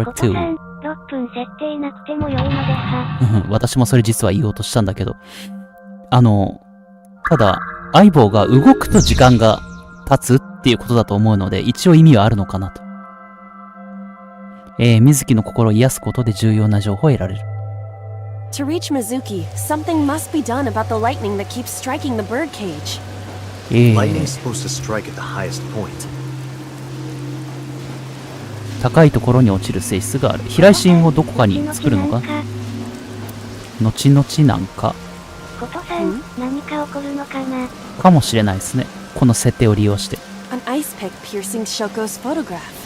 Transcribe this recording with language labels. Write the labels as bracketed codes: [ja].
[ja] 6分設定なくても良いのでは。私もそれ実は言おうとしたんだけど、ただ相棒が動くと時間が経つっていうことだと思うので、一応意味はあるのかなと。水木の心を癒すことで重要な情報を得られる。 [en] To reach Mizuki, something must be done about the lightning that keeps striking the birdcage. Lightning's supposed to strike at the highest point. [ja] 高いところに落ちる性質がある。飛来心をどこかに作るのか。後々なんか。ことさん、何か起こるのかな。かもしれないですね。この設定を利用して。 [en] An ice pick piercing Shoko's photograph.